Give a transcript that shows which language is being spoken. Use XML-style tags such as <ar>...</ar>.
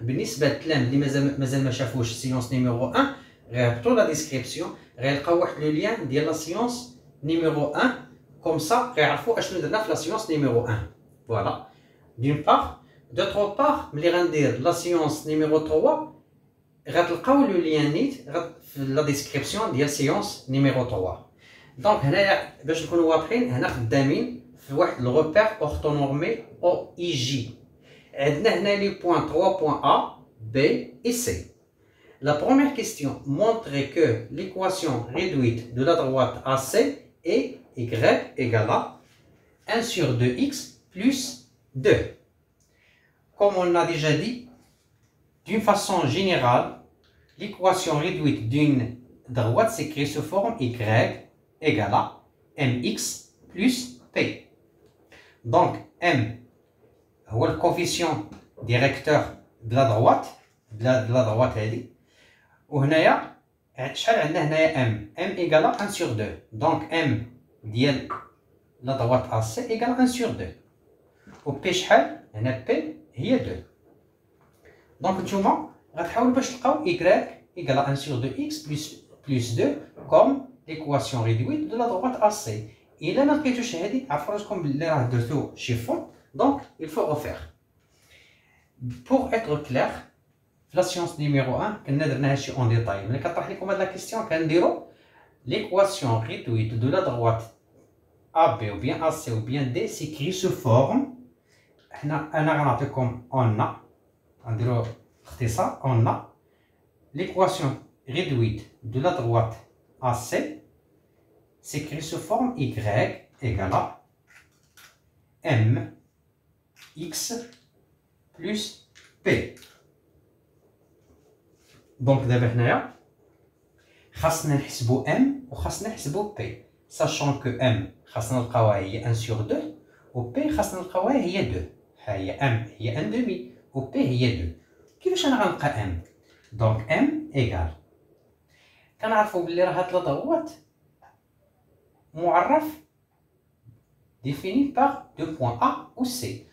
<ar>بالنسبه للتلاميذ اللي مازال ما شافوش</ar> <fr>séance numéro 1</fr> <ar>غيهبطوا</ar> <fr>la description</fr> <ar>غيلقاو واحد لو لين ديال</ar> <fr>la séance numéro 1, comme ça, nous avons la séance numéro 1. Voilà. D'une part. D'autre part, la séance numéro 3, vous avez le lien dans la description de la séance numéro 3.</fr> <ar>Donc, باش نكونوا واضحين هنا خدامين في واحد</ar> <fr>le repère orthonormé OIJ.</fr> <ar>عندنا هنا</ar> <fr>les points 3 points A, B et C. La première question montre que l'équation réduite de la droite AC est y égale à 1 sur 2x plus 2. Comme on a déjà dit, d'une façon générale, l'équation réduite d'une droite s'écrit sous forme y égale à mx plus p. Donc m est le coefficient directeur de la droite,</fr> <ar>هذه. وهنايا شحال عندنا هنايا</ar> <fr>m égale à 1 sur 2. Donc m</fr> <ar>ديال</ar> <fr>la droite AC égale à 1 sur 2.</fr> <ar>و p شحال هنا p هي 2. دونك نتوما غتحاولوا باش تلقاو</ar> <fr>y égale à 1 sur 2x plus 2 comme l'équation réduite de la droite AC.</fr> <ar>إلا ما لقيتوش هذه عرفوا راسكم بلي راه درتو شي فون.</ar> <fr>Donc il faut refaire. Pour être clair, la séance numéro 1</fr> <ar>كنا درناها شي اون ديتاي. ملي كطرح لكم هاد لا كيسيون كنديرو</ar> <fr>l'équation réduite de la droite AB ou bien AC ou bien D s'écrit sous forme.</fr> <ar>أنا غنعطيكم</ar> <fr>on a</fr> <ar>غنديرو اختصار</ar> <fr>on a l'équation réduite de la droite AC s'écrit sous forme y égale à m x plus p.</fr> <ar>دونك دابا هنايا خاصنا نحسبو m و خاصنا نحسبو p,</ar> <fr>sachant que</fr> <ar>m خاصنا نلقاوها هي</ar> <fr>1 sur 2</fr> <ar>و p خاصنا نلقاوها هي 2. ها هي m هي</ar> <fr>1 demi</fr> <ar>و p هي 2. كيفاش انا غنلقى m؟ دونك m ايغال كنعرفو بلي راه هاد الضغوط معرف</ar> <fr>défini par deux points A ou C.</fr>